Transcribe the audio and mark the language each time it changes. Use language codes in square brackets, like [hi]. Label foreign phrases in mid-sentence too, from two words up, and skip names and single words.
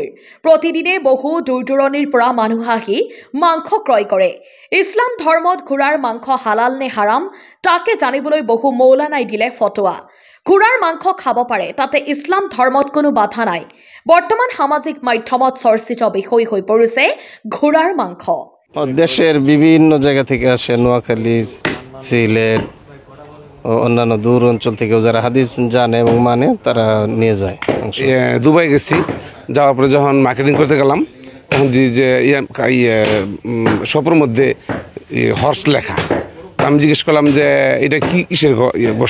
[as] প্ৰতিদিনে বহু দূৰ দূৰণিৰ পৰা মানুহ আহি মাংস ক্ৰয় কৰে। ইছলাম ধৰ্মত ঘোড়াৰ মাংস হালাল নে হাৰাম তাকে জানিবলৈ বহু মৌলানাই দিলে ফতোৱা। ঘোড়াৰ মাংস খাব পাৰে, তাতে ইছলাম ধৰ্মত কোনো বাধা নাই। বৰ্তমান সামাজিক মাধ্যমত চৰ্চিত বিষয় হৈ পৰিছে ঘোড়াৰ মাংস। [bn] দেশের বিভিন্ন জায়গা থেকে আসে, নোয়াখালী, সিলেট ও অন্যান্য দূর অঞ্চল থেকে যারা হাদিস জানে এবং মানে তারা নিয়ে যায়। দুবাই গেছি, যাওয়ার পরে যখন মার্কেটিং করতে গেলাম তখন যে শপের মধ্যে হর্স লেখা, আমি জিজ্ঞেস করলাম যে এটা কি কিসের গোস্ত?